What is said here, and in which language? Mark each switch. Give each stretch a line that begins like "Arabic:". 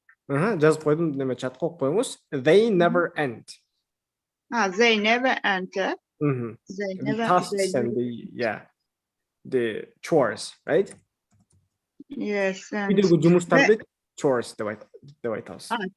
Kazakh: Жазып қойдым, неме чат қойып қойыңыз.
English: They never end. They never end. They The tasks and the chores, right? Yes.
Kazakh: Үйдегі жұмыстарды chores деп айтасыз.